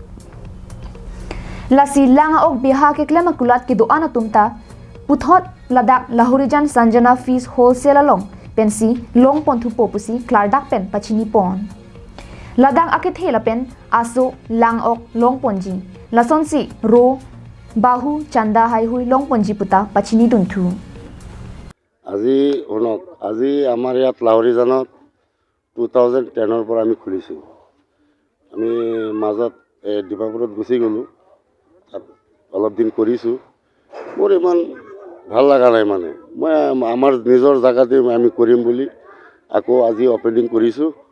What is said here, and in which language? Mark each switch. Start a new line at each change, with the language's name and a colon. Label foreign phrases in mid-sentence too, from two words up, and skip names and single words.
Karbi: lasi langa ok biha ke klema kulat ki doana tumta puthot ladak lahori jan Sanjana Fish Wholesale along pensi long pon thu po pusi klardak pen pachini pon ladak akithe la pen aso lang ok long ponji lasonsi ro bahu chanda hai hui long ponji puta pachini dunthu
Assamese: আজি আমাৰ ইয়াত লাহৰি জানত 2010 পৰা আমি খুলিছো আমি মাজত ডিমাপুৰত গুছি গলো তাত অলপ দিন কৰিছো মোৰ ইমান ভাল লাগা নাই মানে মই আমাৰ নিজৰ জাগাতে আমি কৰিম বুলি আকৌ আজি ওপেনিং কৰিছো